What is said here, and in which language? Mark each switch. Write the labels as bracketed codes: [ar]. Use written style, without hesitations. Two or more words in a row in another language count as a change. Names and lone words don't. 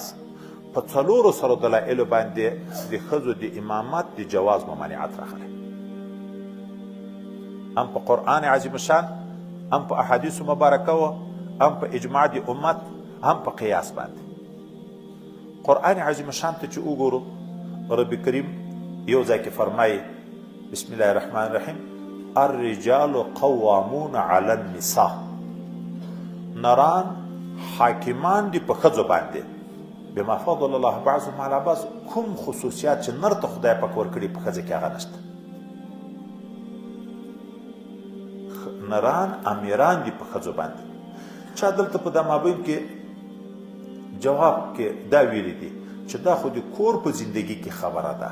[ps] په څلورو سره دلایلو باندې د ښځو د امامت د جواز ممانعت راغلی، هم په قرآن عظیم شان، هم په احادیثو مبارکه و، هم په اجماع د امت، هم په قیاس باندې. قرآن عظیم شان ته چې وګورو، رب کریم یو ځای کې فرمایي [ar] بسم الله الرحمن الرحیم الرجال قوامون علی النساء. [ps] نران حاکمان دي په ښځو باندې [ar] بما فضل الله بعضهم علی بعض. [ps] کوم خصوصیات چې نر ته خدای پاک ورکړي په ښځه کې هغه نشته. نران امیران دي په ښځو باندې. چا دلته په دا مابین کې جواب کې دا ویلی دي چې دا خو د کور په زندگی کې خبره ده.